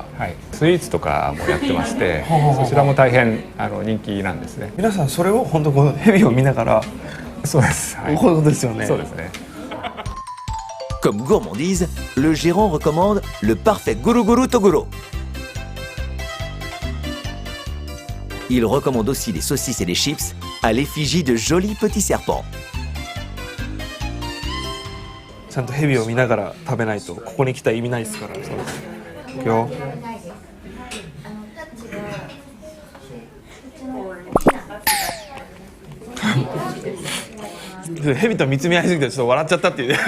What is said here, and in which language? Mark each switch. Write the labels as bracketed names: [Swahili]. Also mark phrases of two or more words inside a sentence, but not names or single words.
[Japanese] はい、スイーツとかもやってましてそちらも大変人気なんですね。皆さんそれを本当このヘビを見ながら。そうです、はい、こういうことですよね。そうですね。 [French] Comme gourmandise, le gérant recommande le parfait Guru Toguro. Il recommande aussi des saucisses et des chips à l'effigie de jolis petits serpents. [Japanese] ちゃんとヘビを見ながら食べないとここに来た意味ないですから。そうです。いくよ。ヘビと見つめ合いすぎてちょっと笑っちゃったっていうね。